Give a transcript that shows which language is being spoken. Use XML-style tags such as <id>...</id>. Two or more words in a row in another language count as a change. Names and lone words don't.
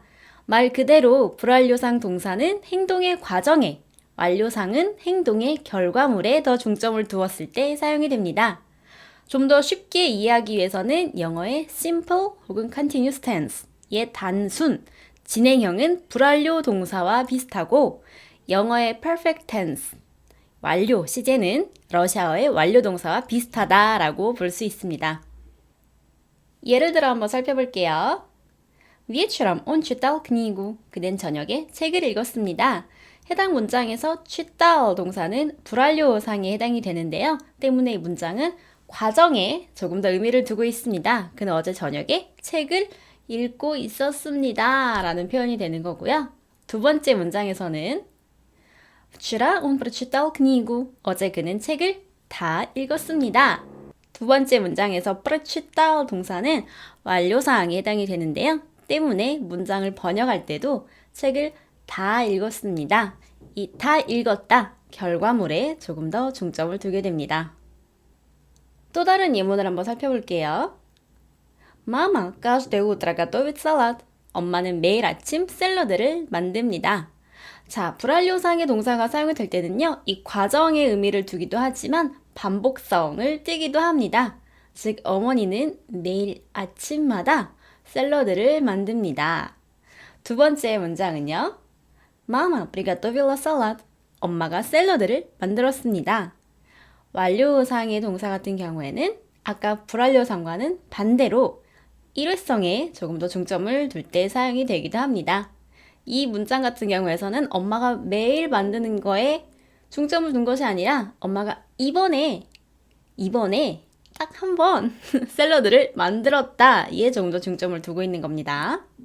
<ko>말 그대로 불완료상 동사는 행동의 과정에, 완료상은 행동의 결과물에 더 중점을 두었을 때 사용이 됩니다. 좀 더 쉽게 이해하기 위해서는 영어의 simple 혹은</ko> <en>continuous tense</en> <ko>의 단순, 진행형은 불완료 동사와 비슷하고 영어의</ko> <en>perfect tense,</en> <ko>완료 시제는 러시아어의 완료 동사와 비슷하다라고 볼 수 있습니다. 예를 들어 한번 살펴볼게요.</ko> <ru>Вечером он читал книгу.</ru> <ko>그는 저녁에 책을 읽었습니다. 해당 문장에서 читал 동사는 불완료상에 해당이 되는데요. 때문에 이 문장은 과정에 조금 더 의미를 두고 있습니다. 그는 어제 저녁에 책을 읽고 있었습니다 라는 표현이 되는 거고요. 두 번째 문장에서는</ko> <ru>Вчера он прочитал книгу.</ru> <ko>어제 그는 책을 다 읽었습니다. 두 번째 문장에서 прочитал 동사는 완료사항에 해당이 되는데요. 때문에 문장을 번역할 때도 책을 다 읽었습니다. 이 다 읽었다 결과물에 조금 더 중점을 두게 됩니다. 또 다른 예문을 한번 살펴볼게요.</ko> <ru>Мама каждое утро готовит салат.</ru> <ko>엄마는 매일 아침 샐러드를 만듭니다. 자, 불완료상의 동사가 사용이 될 때는요, 이 과정의 의미를 두기도 하지만 반복성을 띠기도 합니다. 즉, 어머니는 매일 아침마다 샐러드를 만듭니다. 두 번째 문장은요,</ko> <ru>Мама приготовила салат.</ru> <ko>엄마가 샐러드를 만들었습니다. 완료상의 동사 같은 경우에는 아까 불완료상과는 반대로 일회성에 조금 더 중점을 둘 때 사용이 되기도 합니다. 이 문장 같은 경우에서는 엄마가 매일 만드는 거에 중점을 둔 것이 아니라 엄마가 이번에 딱 한 번 샐러드를 만들었다에 조금 더 중점을 두고 있는 겁니다.</ko>